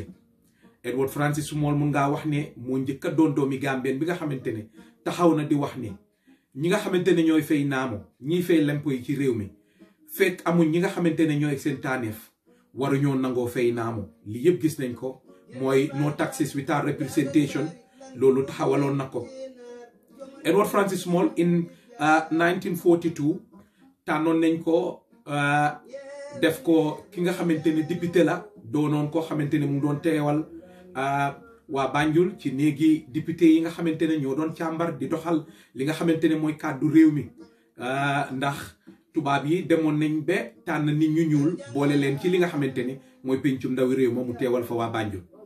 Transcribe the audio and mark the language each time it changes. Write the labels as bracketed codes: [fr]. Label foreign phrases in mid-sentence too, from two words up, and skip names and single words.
[wo] Edward Francis Small mun ngaa wax ne moo njëkk a doon doomi Gambien bi nga xamante ne taxaw na di wax ne ñi nga xamante ne ñooy fay naamo ñiy fay lempo yi ci réew mi fekk amuñ ñi nga xamante ne ñooy seen taaneef waruñoo nangoo fay naamo li yëpp gis nañ ko mooy [en] no taxes without representation [wo] loolu taxawaloon na ko. Edward Francis Small in 1942 tànnoon nañ ko def ko ki nga xamante ne député la doonoon koo xamante ne mu doon teewal waa Banjul ci néegi député yi nga xamante ne ñoo doon càmbar di doxal li nga xamante ne mooy kàddu réew mi ndax tubaab yi demoon nañ ba tànn nit ñu ñuul boole leen ci li nga xamante ne mooy pencum ndawi réew ma mu teewal fa waa Banjul